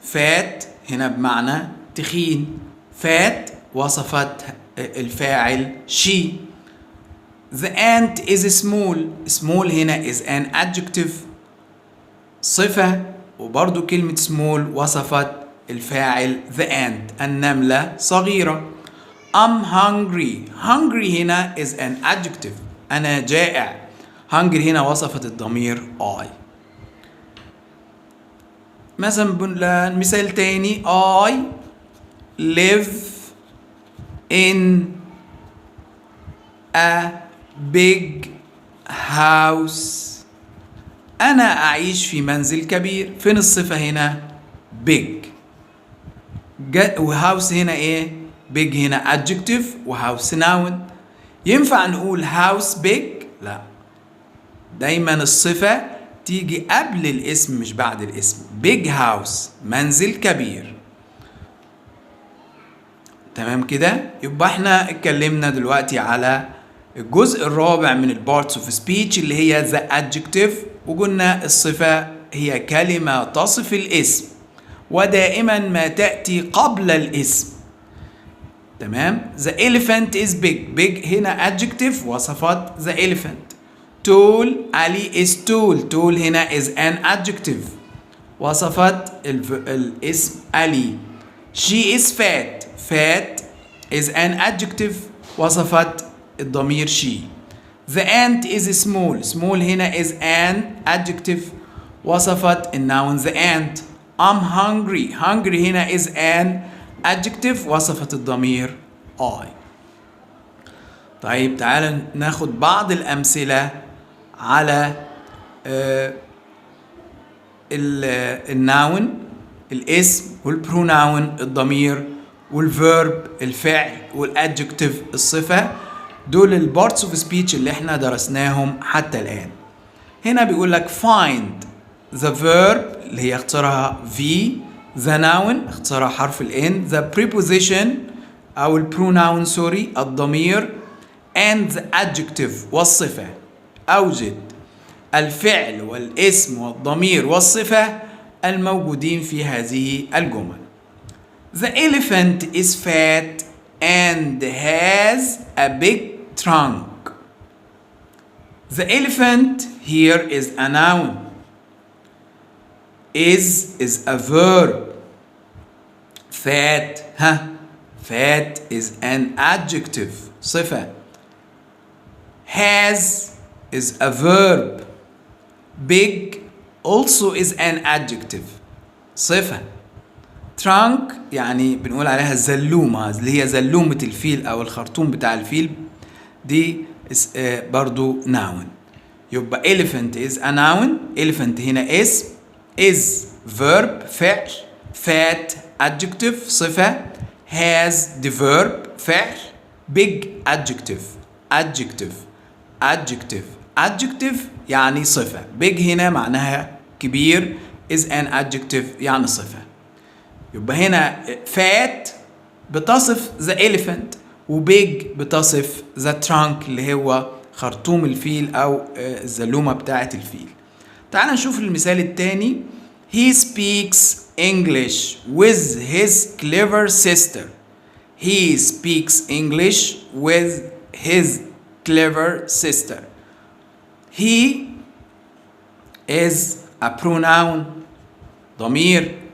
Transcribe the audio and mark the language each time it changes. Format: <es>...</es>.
<ar>fat هنا بمعنى تخين. fat وصفت الفاعل she.</ar> <en>The ant is small.</en> <ar>small هنا</ar> <en>is an adjective</en> <ar>صفة، وبرضو كلمة small وصفت الفاعل the ant النملة صغيرة.</ar> <en>I'm hungry. hungry هنا is an adjective</en> <ar>أنا جائع. hungry هنا وصفت الضمير I. مثلا مثال تاني</ar> <en>I live in a big house.</en> <ar>أنا أعيش في منزل كبير. فين الصفة هنا؟ big. وهاوس هنا إيه؟ big هنا adjective وهاوس noun. ينفع نقول house big؟ لا، دايما الصفة تيجي قبل الاسم مش بعد الاسم.</ar> <en>big house</en> <ar>منزل كبير. تمام كده؟ يبقى احنا اتكلمنا دلوقتي على الجزء الرابع من البارتس اوف سبيتش اللي هي</ar> <en>the adjective،</en> <ar>وقلنا الصفة هي كلمة تصف الاسم ودائما ما تأتي قبل الاسم.</ar> <en>تمام. the elephant is big. big هنا adjective وصفت the elephant. tall Ali is tall. tall هنا is an adjective</en> <ar>وصفت الاسم</ar> <en>Ali. she is fat. fat is an adjective</en> <ar>وصفت الضمير</ar> <en>she. the ant is small. small هنا is an adjective</en> <ar>وصفت النون</ar> <en>the ant. I'm hungry. hungry هنا is an adjective</en> <ar>وصفت الضمير</ar> <en>I.</en> <ar>طيب تعال ناخد بعض الأمثلة على الناون الاسم والبروناون الضمير والفيرب الفعل والادجكتيف الصفة. دول البارتس اوف سبيتش اللي احنا درسناهم حتى الآن. هنا بيقول لك</ar> <en>find the verb</en> <ar>اللي هي اختصارها V, the noun اختصارها حرف ال N, the preposition أو البروناون سوري الضمير</ar> <en>and the adjective</en> <ar>والصفة. أوجد الفعل والاسم والضمير والصفة الموجودين في هذه الجمل.</ar> <en>The elephant is fat and has a big trunk. The elephant here is a noun. Is a verb. Fat fat is an adjective صفة. Has is a verb. Big also is an adjective صفة.</en> <ar>trunk يعني بنقول عليها زلومة اللي هي زلومة الفيل أو الخرطوم بتاع الفيل، دي برضو noun.</ar> <en>يبقى elephant is a noun.</en> <ar>elephant هنا اسم.</ar> <en>is verb فعل. fat adjective صفة. has the verb فعل. big adjective</en> <ar>يعني صفة. big هنا معناها كبير.</ar> <en>is an adjective</en> <ar>يعني صفة. يبقى هنا fat بتصف the elephant وbig بتصف the trunk اللي هو خرطوم الفيل أو الزلومة بتاعة الفيل. تعال نشوف المثال التاني.</ar> <en>He speaks English with his clever sister. He speaks English with his clever sister. He is a pronoun ضمير.</en>